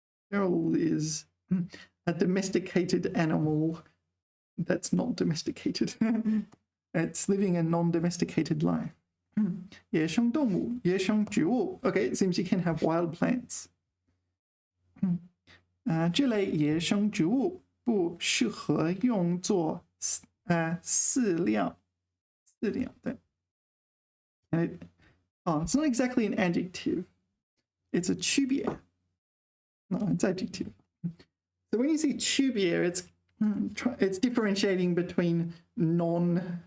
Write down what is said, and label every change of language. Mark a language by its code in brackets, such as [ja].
[en] Feral is a domesticated animal that's not domesticated. It's living a non-domesticated life. [zh] 野生动物, 野生植物. [en] Okay, it seems you can have wild plants. [zh] 这类野生植物不适合用作饲料，对。 [en] It's not exactly an adjective. It's a tubier. No, it's adjective. So when you see tubier, it's differentiating between non-wild.